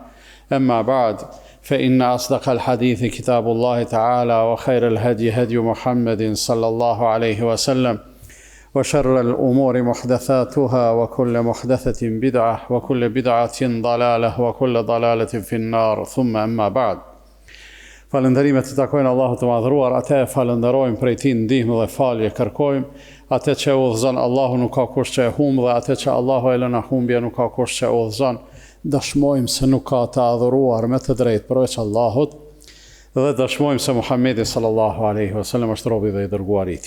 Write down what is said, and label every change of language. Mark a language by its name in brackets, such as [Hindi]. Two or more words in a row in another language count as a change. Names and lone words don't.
[Arabic] أما بعد فإن أصدق الحديث كتاب الله تعالى وخير الهدي هدي محمد صلى الله عليه وسلم وشر الأمور محدثاتها وكل محدثة بدعة وكل بدعة ضلالة وكل ضلالة في النار ثم أما بعد. [Albanian] Falënderimet të takojnë Allahut të madhruar, atë e falenderojmë, prej tij ndihmë dhe falje kërkojmë, atë që udhëzon Allahu nuk ka kush që e humb dhe atë që Allahu e lën humbje nuk ka kush që udhëzon. Dëshmojmë se nuk ka të adhuruar me të drejtë përveç Allahut dhe dëshmojmë se Muhamedi [Arabic] صلى الله عليه وسلم [Albanian] është robi dhe i dërguar i tij.